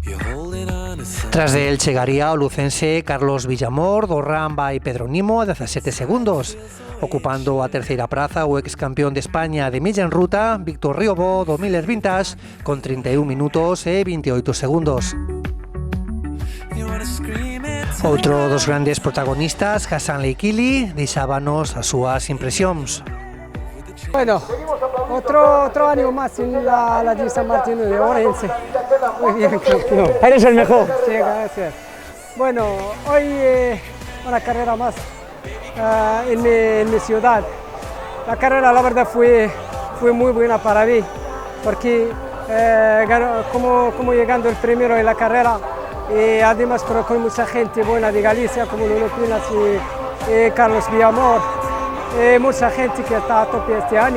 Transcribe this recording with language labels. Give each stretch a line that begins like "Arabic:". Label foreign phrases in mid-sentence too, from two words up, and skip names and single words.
Galician: Tras de él chegaría o lucense Carlos Villamor do Ramba e Pedro Nimo a 17 segundos, ocupando a terceira praza o ex campeón de España de milla en ruta, Víctor Riobó do Miller Vintage, con 31 minutos e 28 segundos. Outro dos grandes protagonistas, Hassan Lekhili, deixábanos as súas impresións.
Spanish: Bueno, otro año más en la de San Martín de Orense. Muy bien, campeón. Eres el mejor. Sí, gracias. Bueno, hoy una carrera más en mi ciudad. La carrera, la verdad, fue muy buena para mí, porque como llegando el primero en la carrera, y además con mucha gente buena de Galicia, como Lolo Penas y Carlos Villamor, mucha gente que está a tope este año.